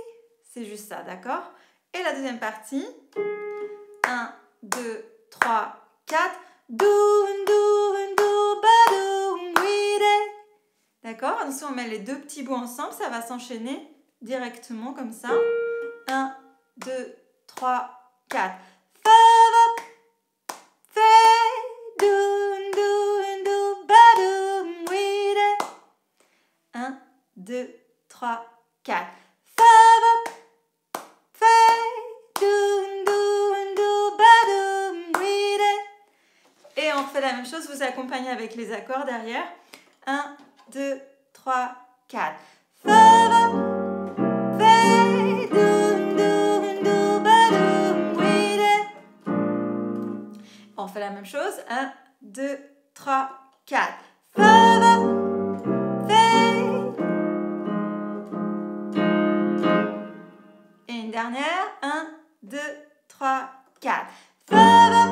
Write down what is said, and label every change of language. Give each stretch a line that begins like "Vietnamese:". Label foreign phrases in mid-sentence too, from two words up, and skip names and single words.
French: C'est juste ça, d'accord? Et la deuxième partie. 1, 2, 3, 4. Do, badou, mouide. D'accord? Ensuite, on met les deux petits bouts ensemble. Ça va s'enchaîner directement comme ça. 1, 2, 3, 4. Fa, va, fei, do, badou, mouide. 1, 2, 3, 4. Fa, va, fei, do, badou, mouide. Et on fait la même chose, vous accompagnez avec les accords derrière. 1, 2, 3, 4. Fa, va, fei, do, badou, mouide. On fait la même chose. 1, 2, 3, 4. Fa, va, fei. Et une dernière. 1, 2, 3, 4. Fa, va.